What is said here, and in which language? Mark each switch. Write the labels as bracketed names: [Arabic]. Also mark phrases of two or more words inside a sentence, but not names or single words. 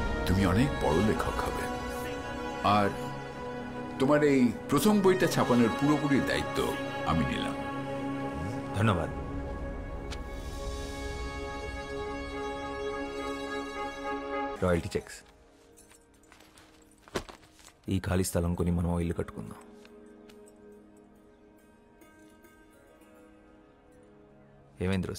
[Bangla] তুমি অনেক বড় লেখক হবে। আর তোমার এই প্রথম বইটা ছাপানোর পুরোপুরি দায়িত্ব আমি নিলাম। [English] ধন্যবাদ। royalty checks. [Telugu] ఈ ఖాళీ స్థలం కొని మనం ఇల్లు కట్టుకుందాం. ఏమైంది రోసి?